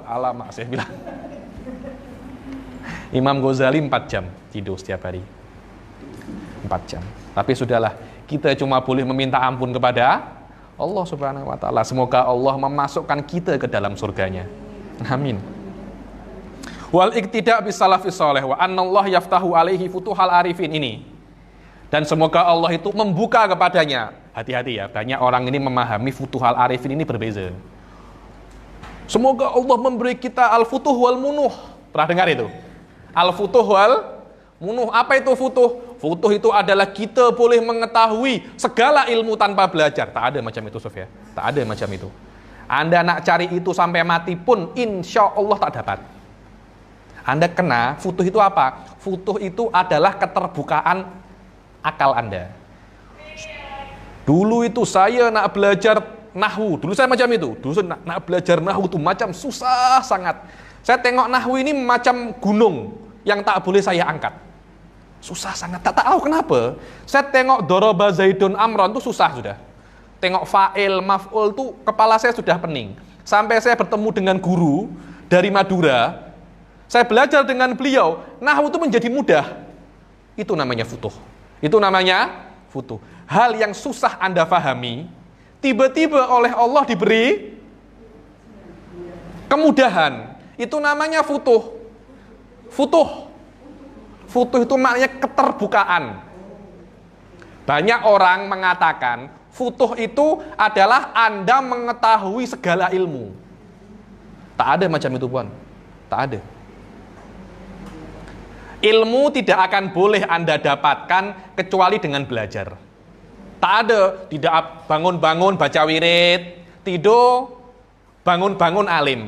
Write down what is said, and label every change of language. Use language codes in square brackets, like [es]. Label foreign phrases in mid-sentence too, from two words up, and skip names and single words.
[ms] Alamak, saya bilang. Imam Ghazali 4 jam tidur setiap hari. 4 jam. Tapi sudahlah, kita cuma boleh meminta ampun kepada Allah Subhanahu wa taala. Semoga Allah memasukkan kita ke dalam surganya. Amin. [ar] والاقتداء بالسلف الصالح وأن الله يفتح عليه فتوح العارفين ini. [ms] Dan semoga Allah itu membuka kepadanya. Hati-hati ya, banyak orang ini memahami [ar] فتوح العارفين [ms] ini berbeza. Semoga Allah memberi kita [ar] الفتوح والمنوح. [ms] Pernah dengar itu? [ar] الفتوح والمنوح. [ms] Apa itu futuh? Futuh itu adalah kita boleh mengetahui segala ilmu tanpa belajar. Tak ada macam itu, Sof ya. Tak ada macam itu. Anda nak cari itu sampai mati pun, [ar] إن شاء الله [ms] tak dapat. Anda kena, futuh itu apa? Futuh itu adalah keterbukaan akal Anda. Dulu itu saya nak belajar nahwu. Dulu saya macam itu. Dulu saya nak belajar nahwu itu macam susah sangat. Saya tengok nahwu ini macam gunung yang tak boleh saya angkat. Susah sangat, tak tahu kenapa. Saya tengok [ar] ضرب زيد عمرا [ms] itu susah sudah. Tengok fa'il, maf'ul tuh kepala saya sudah pening. Sampai saya bertemu dengan guru dari Madura, saya belajar dengan beliau, nahwu itu menjadi mudah. Itu namanya futuh. Itu namanya futuh. Hal yang susah Anda fahami, tiba-tiba oleh Allah diberi kemudahan. Itu namanya futuh. Futuh. Futuh itu maknanya keterbukaan. Banyak orang mengatakan futuh itu adalah Anda mengetahui segala ilmu. Tak ada macam itu, Puan. Tak ada. Ilmu tidak akan boleh Anda dapatkan kecuali dengan belajar. Tak ada, tidak bangun-bangun baca wirid, tidur, bangun-bangun alim.